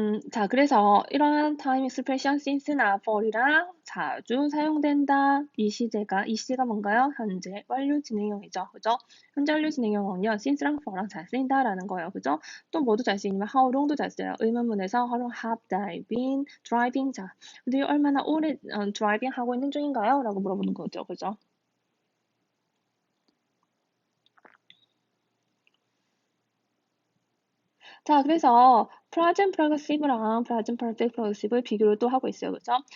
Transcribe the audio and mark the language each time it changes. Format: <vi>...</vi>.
<ko>자, 그래서 이런 time expression since나 for이랑 자주 사용된다. 이 시제가 뭔가요? 현재 완료 진행형이죠. 그죠? 현재 완료 진행형은요, since랑 for랑 잘 쓰인다라는 거예요. 그죠? 또 뭐도 잘 쓰이냐면 how long도 잘 써요. 의문문에서</ko> <en>how long have they been driving?</en> <ko>자, 그들이 얼마나 오래 driving 하고 있는 중인가요? 라고 물어보는 거죠. 그죠? 자, 그래서 present progressive랑 present perfect progressive를 비교를 또 하고 있어요. 그죠?</ko>